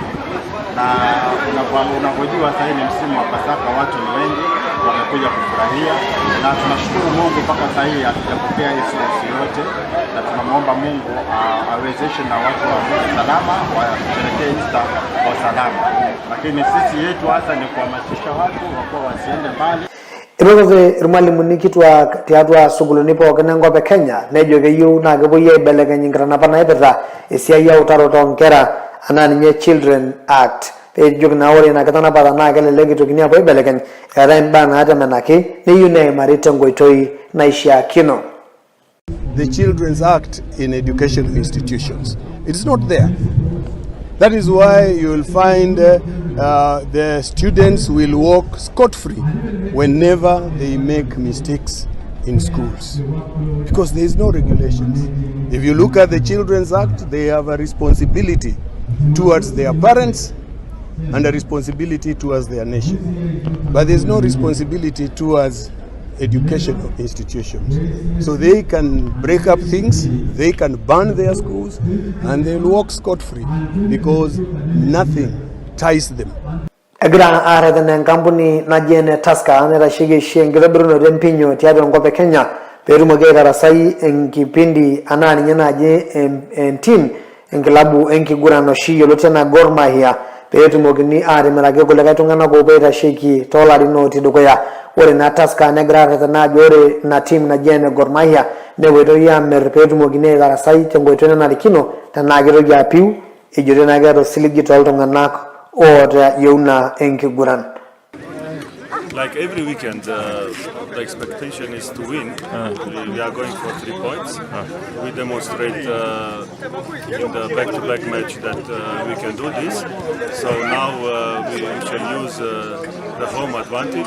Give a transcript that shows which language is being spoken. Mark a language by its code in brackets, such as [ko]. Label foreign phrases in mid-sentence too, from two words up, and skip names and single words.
[sw] Na unapojua sasa ni msimu wa Pasaka, watu ni wengi wamekuja kufurahia, na tunashukuru Mungu mpaka sasa hivi hatujapokea incident yote, na tunamwomba Mungu awezeshe na watu wa salama washerehekee Easter kwa salama. Lakini sisi yetu hasa ni kuhamasisha watu wakuwa wasiende mbali. [mas] Irogoze irmalimuni kitwaak tiatua sukuluni pookin enkop e Kenya nejo keyieu naa kepuoi aibelekeny inkitanapa naipirta esiai eutaroto oonkera anaa ninye Children Act. Peejoki naa ore ina kitanapata naa kelelek itokini apuo aibelekeny eetai imbaa naatemenaki neyieu neimari tenkoitoi naishiakino. [en] The Children's Act in educational institutions. It's not there. That is why you will find the students will walk scot-free whenever they make mistakes in schools, because there is no regulations. If you look at the Children's Act, they have a responsibility towards their parents and a responsibility towards their nation, but there is no responsibility towards educational institutions. So they can break up things, they can burn their schools, and they'll walk scot-free because nothing ties them. [mas] Egira aareten enkampuni naji ene Tusker naitasheki enkitobirunoto empinyo tiatua enkop e Kenya peetumoki aitarasai enkipindi anaa ninye naaji entim enkilabu enkiguran oshi yioloti enaa Gor Mahia peetumokini atimiraki kulikae tung'anak oopuo aitasheki toolarin otii dukuya. ore na Tusker negira aretena ajo ore na team naji ene Gor Mahia nepoitoi amer peetumokini aitarasai tenkoitoi nanarikino tenaa kitoki apiu ejito naa keeta osiligi tooltung'anak oota yeuna enkiguran. [en] Like every weekend, the expectation is to win. We are going for 3 points. We demonstrate in the back-to-back match that we can do this. So now we shall use the home advantage.